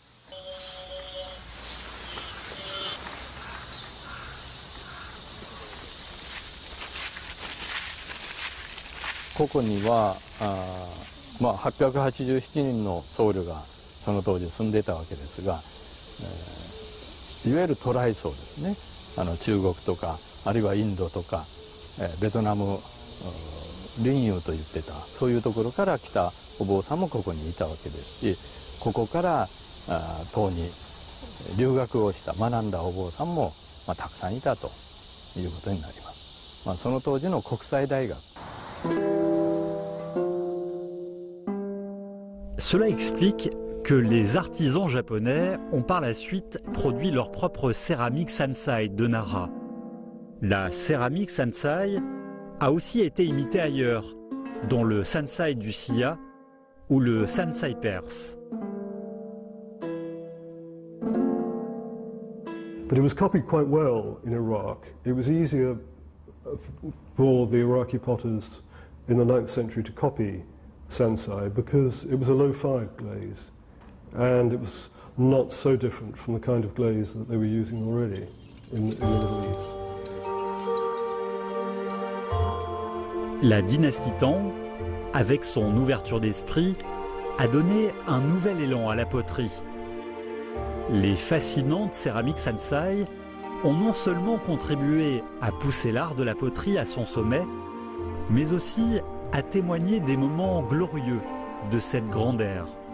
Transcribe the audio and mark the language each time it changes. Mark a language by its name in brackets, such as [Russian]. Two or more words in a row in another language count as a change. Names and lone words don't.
[Japanese] ここには 887 人の僧侶がその当時住んでいたわけですが、いわゆる渡来僧ですね。中国とかあるいはインドとかベトナム林遊と言ってた、そういうところから来たお坊さんもここにいたわけですし、ここから唐に留学をした学んだお坊さんも、たくさんいたということになります。その当時の国際大学。 [French] Cela explique que les artisans japonais ont par la suite produit leur propre céramique Sansai de Nara. La céramique Sansai a aussi été imitée ailleurs, dont le Sansai du Sia ou le Sansai perse. [English] But it was copied quite well in Iraq. It was easier for the Iraqi potters in the 9th century to copy Sansai because it was a low-fire glaze and it was not so different from the kind of glaze that they were using already in the Middle East. [French] La dynastie Tang, avec son ouverture d'esprit, a donné un nouvel élan à la poterie. Les fascinantes céramiques Sansai ont non seulement contribué à pousser l'art de la poterie à son sommet, mais aussi à témoigner des moments glorieux de cette grande ère.